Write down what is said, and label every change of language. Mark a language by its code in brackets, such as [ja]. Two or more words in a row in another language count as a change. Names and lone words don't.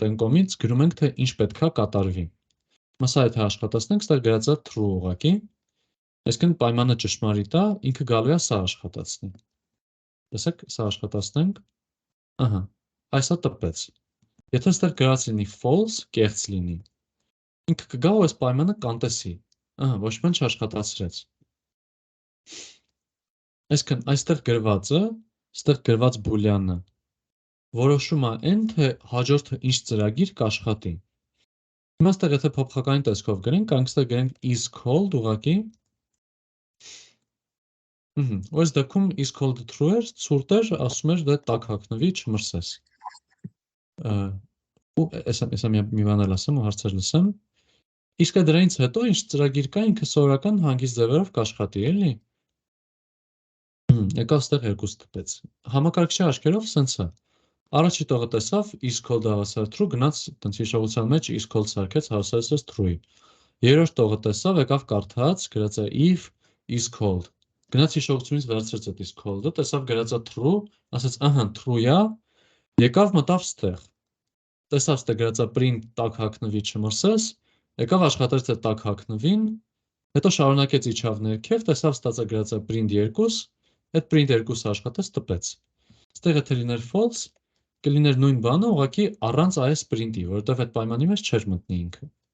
[hy] են կողմից գրում ենք, թե ինչ պետքա կատարվի։ Մասա եթե աշխատացնենք, ստեղ գրած է true ուղղակի, այսինքն պայմանը ճշմարիտ է, ինքը գալու է սա աշխատացնի։ Տեսեք, սա աշխատացնենք, ահա, այսա տպեց։ Եթե ստեղ գրած լինի false, կեղծ լինի։ Ինքը կգա ու այս պայմանը կանտեսի։ Ոչ մեն չաշխատացրեց։ Այսքան այստեղ գրվածը, ստեղ գրված բուլյանը որոշում է այն, թե հաջորդը ինչ ծրագիր կաշխատի։ Հիմա ստեղ եթե փոփոխական տեսքով գրենք, կարող ենք գրենք [en] is called [hy] ուղղակի։ Այս դեպքում [en] is called true [hy] էր, ցուրտ էր, ասում էր դե տակ հագնվի, չմրսես։ Ու էսա մի բան էլ ասեմ ու հարցեր լսեմ։ Իսկ դրանից հետո ինչ ծրագիր կա, ինքը սովորական հանգիստ ձևերով կաշխատի, էլի։ Եկավ ստեղ երկուս տպեց։ Համակարգչի աչքերով սենց է։ Առաջի տողը տեսավ [en] is called- [hy] ը հավասար true, գնաց տենց հիշողության մեջ [en] is called [hy] սարքեց, հավասարեցրեց true-ի։ Երրորդ տողը տեսավ, եկավ կարդաց, գրած է [en] if is called։ [hy] Գնաց հիշողությունից վերցրեց այդ [en] is called- [hy] ը, տեսավ գրած է true, ասաց, true-ա, եկավ մտավ ստեղ։ Տեսավ ստեղ գրած է print տակ հագնվի չմրսես, եկավ աշխատեց այդ տակ հագնվին, հետո շարունակեց իջավ ներքև, տեսավ ստացա գրած է print 2, այդ print 2-ը աշխատեց, տպեց։ Ստեղ եթե լիներ false, կլիներ նույն բանը, ուղղակի առանց այս print-ի, որովհետև այդ պայմանի մեջ չէր մտնի ինքը։